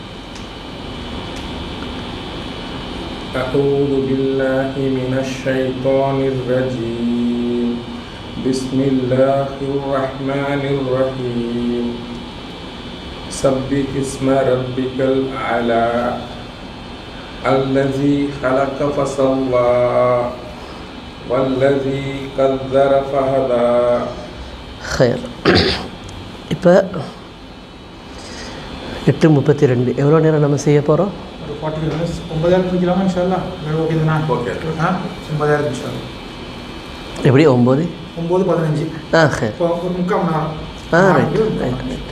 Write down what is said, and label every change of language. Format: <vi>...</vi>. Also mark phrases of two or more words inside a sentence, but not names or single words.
<ar>أعوذ بالله من الشيطان الرجيم بسم الله الرحمن الرحيم سبح اسم ربك الأعلى الذي خلق فسوى والذي قدر فهدى. خير.</ar> <ta>இப்போ 8:32 எவ்வளோ நேரம் நம்ம செய்ய போகிறோம்? ஒரு 40 minutes 9 முடிக்கலாமா</ta> <ar>إن شاء الله?</ar> <ta>ஓகே தானா?</ta> <en>ஓகே.</en> <ar>9 إن شاء الله.</ar> <ta>எப்படி 9? 9:15.</ta> <ar>خير.</ar> <ta>ஒரு முக்கால் மணி நேரம்.</ta>